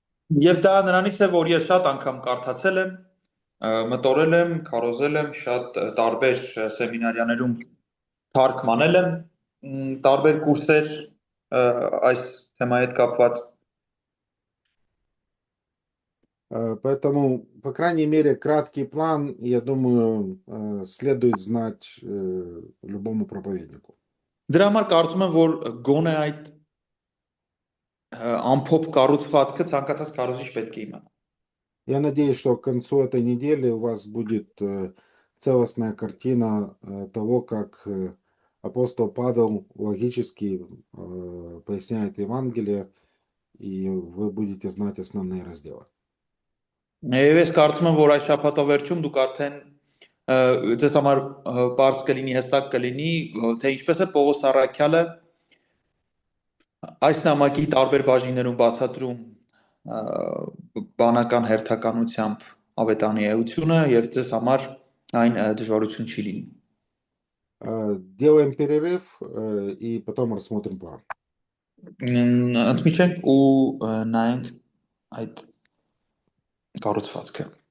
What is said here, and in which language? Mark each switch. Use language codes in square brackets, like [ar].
[hy] Եվ դա նրանից է, որ ես շատ անգամ կարդացել եմ, մտորել եմ, քարոզել եմ, շատ տարբեր սեմինարիաներում թարգմանել եմ, տարբեր կուրսեր այս թեմայի հետ կապված։ [ru] Поэтому, по крайней мере, краткий план, я думаю, следует знать любому проповеднику. [hy] Դրա համար կարծում եմ, որ գոնե այդ ամփոփ կառուցվածքը ցանկացած քարոզիչ պետք է իմանա։ [ru] Я надеюсь, что к концу этой недели у вас будет целостная картина того, как апостол Павел логически поясняет Евангелие, и вы будете знать основные разделы. [hy] Եվ ես կարծում եմ, որ այս շաբաթավերջում դուք արդեն ձեզ համար բարձ կլինի, հստակ կլինի, թե ինչպես է Պողոս Առաքյալը այս նամակի տարբեր բաժիններում բացատրում բանական հերթականությամբ ավետանի էությունը եւ ձեզ համար այն դժվարություն չի լինի։ [ru] Делаем перерыв и потом рассмотрим план. [hy] Ընդմիջենք ու նայենք այդ կառուցվածքը։